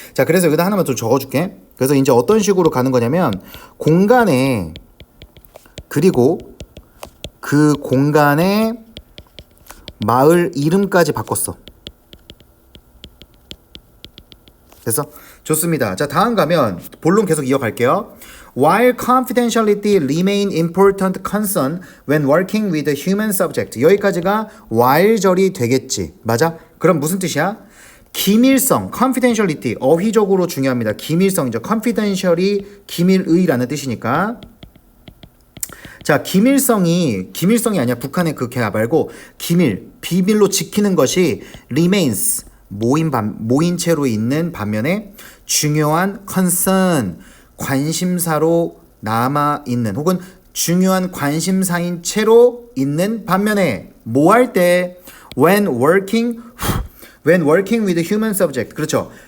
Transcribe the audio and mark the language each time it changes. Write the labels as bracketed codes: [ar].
[ko] 자, 그래서 여기다 하나만 좀 적어줄게. 그래서 이제 어떤 식으로 가는 거냐면 공간에 그리고 그 공간의 마을 이름까지 바꿨어. 됐어? 좋습니다. 자, 다음 가면 본론 계속 이어갈게요. [en] While confidentiality remain important concern when working with a human subject. [ko] 여기까지가 while절이 되겠지. 맞아? 그럼 무슨 뜻이야? 기밀성, confidentiality, 어휘적으로 중요합니다. 기밀성이죠. confidential이 기밀의라는 뜻이니까. 자, 기밀성이 아니야. 북한의 그 개 말고 비밀로 지키는 것이 remains, 모인 채로 있는 반면에 중요한 concern, 관심사로 남아있는 혹은 중요한 관심사인 채로 있는 반면에 뭐 할 때 [en] when working with human subject. [ko] 그렇죠.